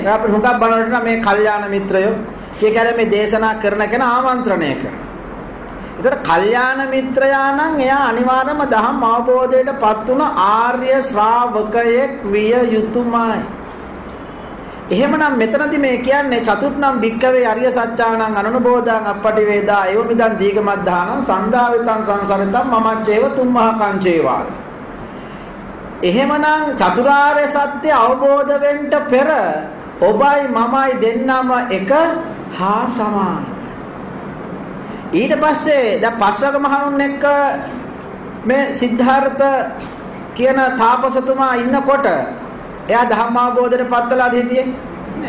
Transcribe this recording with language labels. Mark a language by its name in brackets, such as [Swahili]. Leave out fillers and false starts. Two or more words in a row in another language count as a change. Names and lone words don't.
[Sinhala] අපි හුඟක් බලනකොට මේ කල්යාණ මිත්‍රයෝ කියන්නේ මේ දේශනා කරන කෙනා ආමන්ත්‍රණය කරනවා. ඒතර කල්යාණ මිත්‍රයා නම් එයා අනිවාර්යයෙන්ම ධම්ම අවබෝධයටපත් වුණ ආර්ය ශ්‍රාවකයෙක් විය යුතුමයි. එහෙමනම් මෙතනදී මේ කියන්නේ [Pali] චතුත්නම් භික්කවේ අරිය සත්‍යානං අනනුබෝධං අපටි වේදා එවමිදන් දීගමද්ධානං සන්දාවිතං සංසරිතං මමච්චේව තුම්මහ කංචේවා. [Sinhala] එහෙමනම් චතුරාර්ය සත්‍ය අවබෝධ වෙන්න පෙර ඔබයි මමයි දෙන්නම එක හා සමානයි. ඊට පස්සේ දැන් පස්වග මහණුන් එක්ක මේ සිද්ධාර්ථ කියන තාපසතුමා ඉන්නකොට එයා ධම්මාවබෝධයට පත්වලාද හිටියේ නෑ.